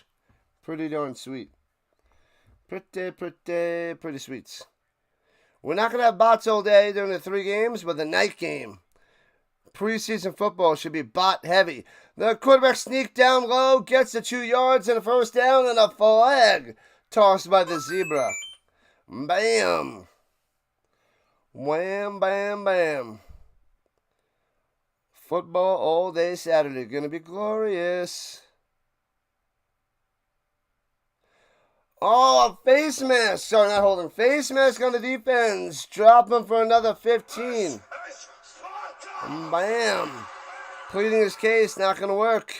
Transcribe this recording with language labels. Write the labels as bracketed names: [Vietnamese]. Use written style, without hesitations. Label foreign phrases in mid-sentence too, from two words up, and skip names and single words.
[English] Pretty darn sweet. Pretty sweet. We're not going to have bots all day during the 3 games, but the night game. Preseason football should be bot heavy. The quarterback sneaked down low, gets the 2 yards and a 1st down, and a flag tossed by the zebra. Bam. Wham, bam, bam. Football all day Saturday. Gonna be glorious. Oh, a face mask. Sorry, not holding. Face mask on the defense. Drop him for another 15. Bam. Pleading his case. Not gonna work.